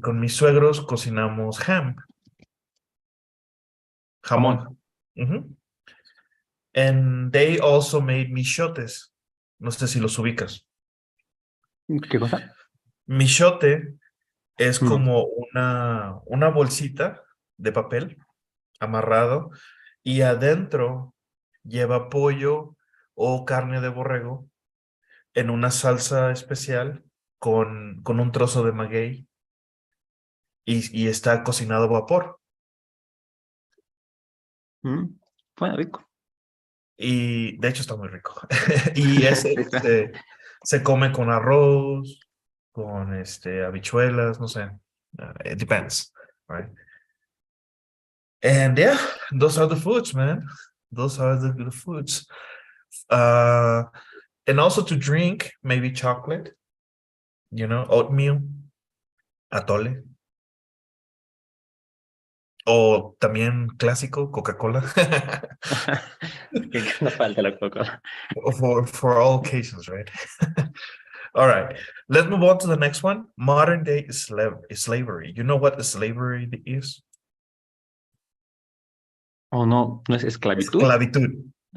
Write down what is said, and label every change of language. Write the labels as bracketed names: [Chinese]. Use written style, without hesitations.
[Spanish] con mis suegros cocinamos jamón. [English] And they also made michotes. [Spanish] No sé si los ubicas. ¿Qué cosa? Michote es como una bolsita de papel amarrado y adentro lleva pollo o carne de borrego en una salsa especial con un trozo de maguey y está cocinado a vapor. Bueno, rico. Y de hecho está muy rico. Y ese se come con arroz, con habichuelas, no sé. [English] It depends, right? And yeah, those are the foods, man. those are the foods. And also to drink, maybe chocolate, you know, oatmeal, atole. [Spanish] O también clásico, Coca-Cola. Que no falta la Coca. [English] For all occasions, right? All right, let's move on to the next one. Modern day slavery. You know what slavery is? [Spanish] Oh, no, no es esclavitud. Esclavitud.